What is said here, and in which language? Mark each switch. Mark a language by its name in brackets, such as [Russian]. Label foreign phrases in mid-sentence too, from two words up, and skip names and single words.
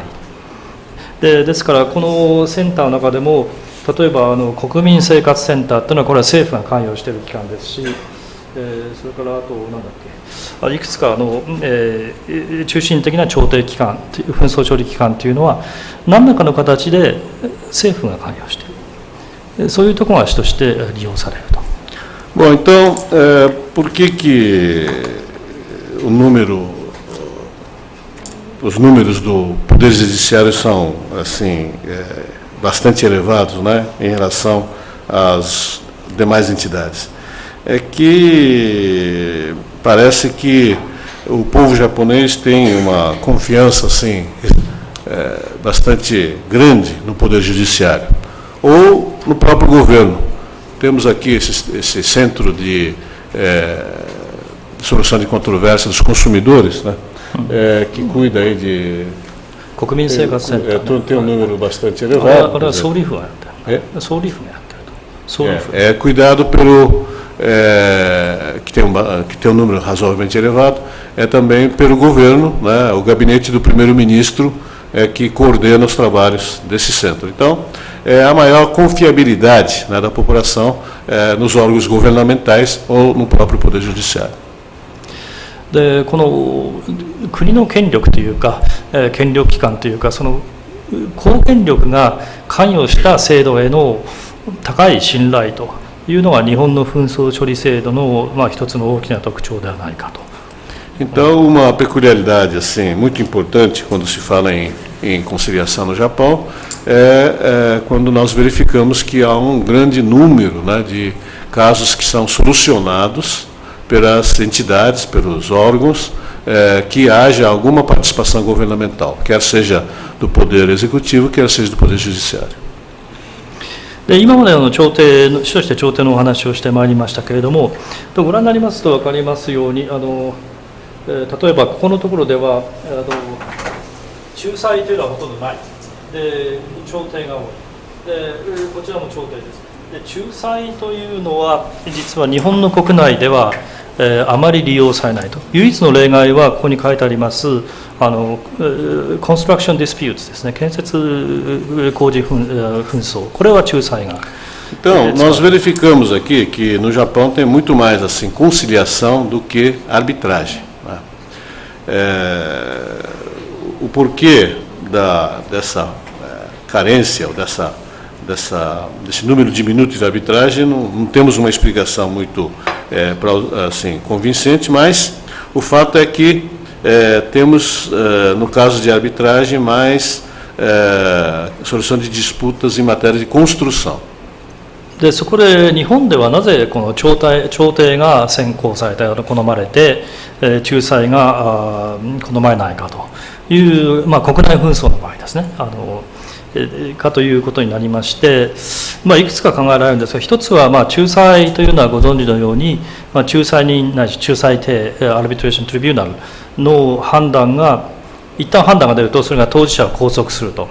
[Japanese] ですからこのセンターの中でも、例えば国民生活センターというのはこれは政府が関与している機関ですし、それからあと何だっけ、いくつか中心的な調停機関、紛争処理機関というのは何らかの形で政府が関与している、そういうところが主として利用されると。 [Portuguese] Bom, então, por que os números do Poder Judiciário são assim bastante elevados, né, em relação às demais entidades? É que parece que o povo japonês tem uma confiança assim bastante grande no Poder Judiciário, ou no próprio governo. Temos aqui esse centro de solução de controvérsia dos consumidores, né, que cuida aí de... [Japanese] 国民生活センター [Portuguese] tem um número bastante [Japanese] あれ [Portuguese] elevado. [Japanese] は総理府がやってる総理府がやってると総理府 [Portuguese] cuidado pelo que tem um número razoavelmente elevado, também pelo governo, né, o gabinete do primeiro-ministro que coordena os trabalhos desse centro. Então, a maior confiabilidade, né, da população nos órgãos governamentais ou no próprio Poder Judiciário. [Japanese] でこの国の権力というか、権力機関というか、その公権力が関与した制度への高い信頼というのが日本の紛争処理制度の、一つの大きな特徴ではないかと。 Então, uma peculiaridade assim muito importante quando se fala em conciliação no Japão é quando nós verificamos que há um grande número, né, de casos que são solucionados pelas entidades, pelos órgãos, que haja alguma participação governamental, quer seja do Poder Executivo, quer seja do Poder Judiciário. で今まで主として調停のお話をしてまいりましたけれども、ご覧になりますと分かりますように、例えばここのところでは仲裁というのはほとんどない。で調停が多い。でこちらも調停です。で仲裁というのは実は日本の国内ではあまり利用されないと。唯一の例外はここに書いてあります [English] construction disputes [Japanese] ですね、建設工事紛争、これは仲裁が。 [Portuguese] Então, nós verificamos aqui que no Japão tem muito mais assim conciliação do que arbitragem, né? O porquê dessa carência ou desse número diminuto de arbitragem não temos uma explicação muito assim convincente, mas o fato é que temos no caso de arbitragem mais solução de disputas em matéria de construção. [Japanese] でそこで日本ではなぜこの調停が先行された好まれて仲裁が好まれないかという、国内紛争の場合ですねかということになりまして、いくつか考えられるんですが、一つは仲裁というのはご存知のように、仲裁人ないし仲裁庭 [English] arbitration tribunal [Japanese] の判断が一旦判断が出るとそれが当事者を拘束すると。